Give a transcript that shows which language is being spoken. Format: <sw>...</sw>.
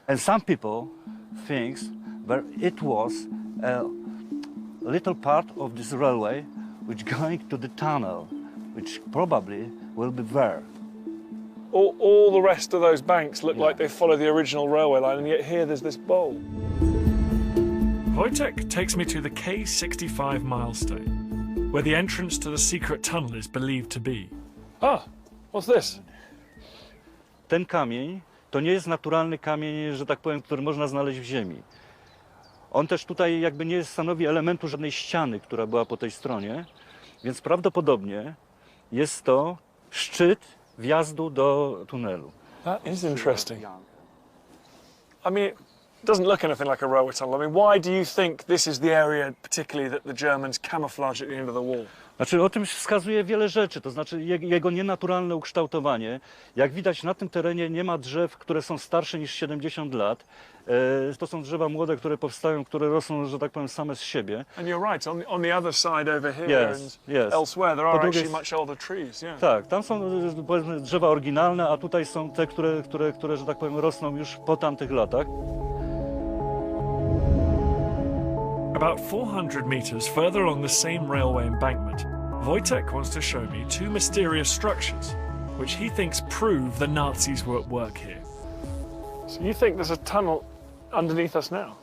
<en>And some people think that it was a little part of this railway which going to the tunnel, which probably will be there. All the rest of those banks look Yeah. like they follow the original railway line, and yet here there's this bowl. Wojtek takes me to the K65 milestone, where the entrance to the secret tunnel is believed to be. Ah, what's this?</en> <pl>Ten kamień to nie jest naturalny kamień, że tak powiem, który można znaleźć w ziemi. On też tutaj jakby nie stanowi elementu żadnej ściany, która była po tej stronie, więc prawdopodobnie jest to szczyt wjazdu do tunelu.</pl> <en>That is interesting. I mean, it doesn't look anything like a railway tunnel. I mean, why do you think this is the area particularly that the Germans camouflaged at the end of the war?</en> <pl>Znaczy o tym wskazuje wiele rzeczy, to znaczy jego nienaturalne ukształtowanie. Jak widać na tym terenie nie ma drzew, które są starsze niż 70 lat. To są drzewa młode, które powstają, które rosną, że tak powiem, same z siebie.</pl> <en>And you're right, on the other side over here Yes, and yes. elsewhere there are</en> <pl>Po drugie-</pl> <en>actually much older trees, yeah.</en> <pl>Tak, tam są powiedzmy drzewa oryginalne, a tutaj są te, które że tak powiem, rosną już po tamtych latach.</pl> <en>About 400 meters further along the same railway embankment, Wojtek wants to show me two mysterious structures which he thinks prove the Nazis were at work here. So you think there's a tunnel underneath us now?</en>